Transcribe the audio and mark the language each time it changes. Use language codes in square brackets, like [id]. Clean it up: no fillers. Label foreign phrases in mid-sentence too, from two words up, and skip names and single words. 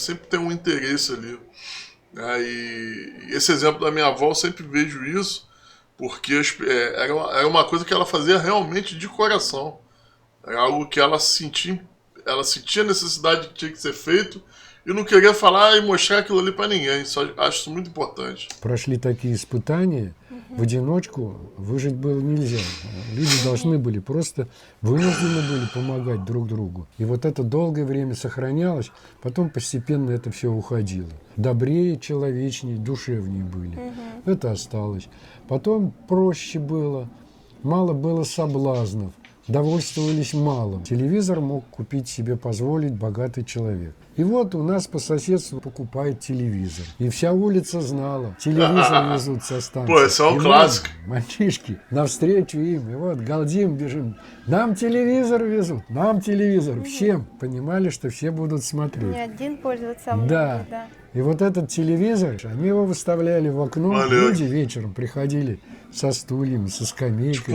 [pt] Sempre tem um interesse ali. E esse exemplo da minha avó, eu sempre vejo isso. Porque era uma coisa que ela fazia realmente de coração. Era algo que ela sentia a necessidade que tinha que ser feito e não queria falar e mostrar aquilo ali para ninguém. Só acho isso muito importante. [ru] Прошли такие испытания, в одиночку выжить было нельзя. Люди должны были, просто вынуждены были помогать друг другу. И вот это долгое время сохранялось, потом постепенно это все уходило. Добрее, человечнее, душевнее были. Это осталось. Потом проще было, мало было соблазнов, довольствовались малым. Телевизор мог купить себе, позволить богатый человек. И вот у нас по соседству покупает телевизор. И вся улица знала. Телевизор везут со станции. [pt] Pô, esse é um clássico. [ru] Мальчишки, навстречу им. И вот галдим, бежим. Нам телевизор везут, нам телевизор. Всем понимали, что все будут смотреть. Не один пользоваться, а многие, Да. И вот этот телевизор, они его выставляли в окно. Люди вечером приходили со стульями, со скамейками.